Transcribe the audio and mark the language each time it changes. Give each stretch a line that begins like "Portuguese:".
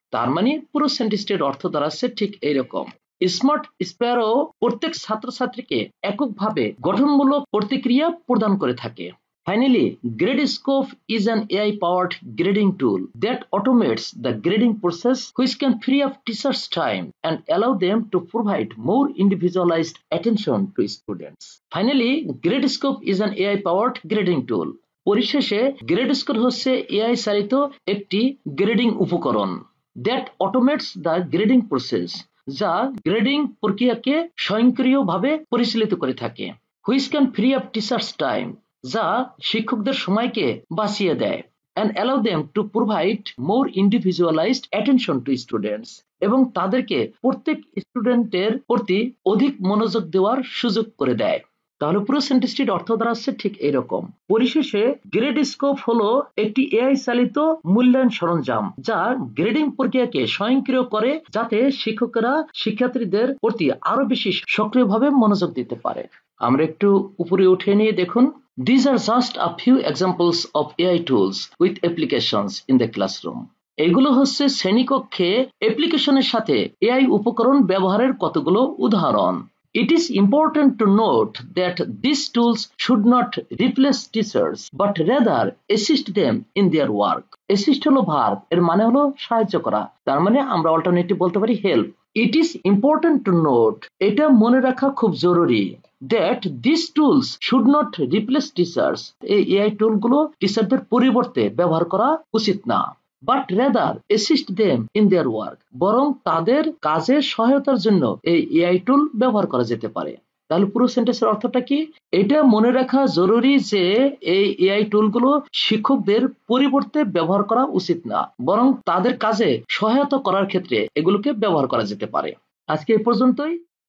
Bangla: তার মানে পুরো সেন্টেন্সটির অর্থ দাঁড়াচ্ছে ঠিক এইরকম। স্মার্ট স্প্যারো প্রত্যেক ছাত্রছাত্রীকে এককভাবে গঠনমূলক প্রতিক্রিয়া প্রদান করে থাকে।
English: Finally, Gradescope is an AI-powered grading tool that automates the grading process, which can free up teachers' time and allow them to provide more individualized attention to students. Finally, Gradescope is an AI-powered grading tool.
Bangla: পরিশেষে Gradescope হচ্ছে AI চালিত একটি grading উপকরণ
English: that automates the grading process,
Bangla: যা grading প্রক্রিয়াকে স্বয়ংক্রিয়ভাবে পরিচালিত করে থাকে,
English: which can free up teachers' time,
Bangla: যা শিক্ষকদের সময়কে বাঁচিয়ে দেয়
English: and allow them to provide more individualized attention to students,
Bangla: এবং তাদেরকে প্রত্যেক স্টুডেন্টের প্রতি অধিক মনোযোগ দেওয়ার সুযোগ করে দেয়। তাহলে পুরো সেন্টেন্সটির অর্থ দাঁড়াচ্ছে ঠিক এইরকম। পরিশেষে গ্রেডস্কোপ হলো একটি এআই চালিত মূল্যায়ন সরঞ্জাম যা গ্রেডিং প্রক্রিয়াকে স্বয়ংক্রিয় করে যাতে শিক্ষকেরা শিক্ষার্থীদের প্রতি আরো বেশি সক্রিয়ভাবে মনোযোগ দিতে পারে। আমরা একটু উপরে উঠে নিয়ে দেখুন।
English: These are just a few examples of AI tools with applications in the classroom.
Bangla: এগুলো হচ্ছে শ্রেণীকক্ষে অ্যাপ্লিকেশনের সাথে এআই উপকরণ ব্যবহারের কতগুলো উদাহরণ।
English: It is important to note that these tools should not replace teachers, but rather assist them in their work.
Bangla: Assist হলো ভার্ব, এর মানে হলো সাহায্য করা। তার মানে আমরা অল্টারনেটিভ বলতে পারি help.
English: It is important to note,
Bangla: এটা মনে রাখা খুব জরুরি,
English: that these tools should not replace teachers.
Bangla: এই AI টুলগুলো টিচারদের পরিবর্তে ব্যবহার করা উচিত না।
English: But rather assist them in their work.
Bangla: বরং তাদের কাজে সহায়তার জন্য এই এআই টুল ব্যবহার করা যেতে পারে। তাহলে পুরো সেন্টেন্সের অর্থটা কি? এটা মনে রাখা জরুরি যে এই এআই টুলগুলো শিক্ষকদের পরিবর্তে ব্যবহার করা উচিত না, বরং তাদের কাজে সহায়তা করার ক্ষেত্রে এগুলোকে ব্যবহার করা যেতে পারে। আজকে এই পর্যন্তই।